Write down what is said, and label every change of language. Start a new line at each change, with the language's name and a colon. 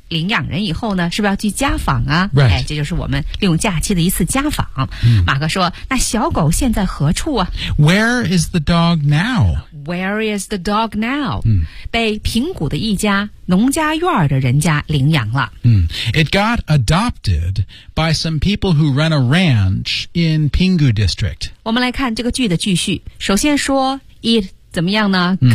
Chinese: 领养人以后呢是不是要去家访啊、
English: right.
Chinese: 哎、这就是我们利用假期的一次家访、 mm. 马克说那小狗现在何处啊
English: Where is the dog now? Where is the dog now?、 Mm.
Chinese: 被平谷的一家农家院的人家领养了、 mm.
English: It got adopted by some people who run a ranch in Pingu district
Chinese: 我们来看这个句的句序首先说 it 怎么样呢、mm.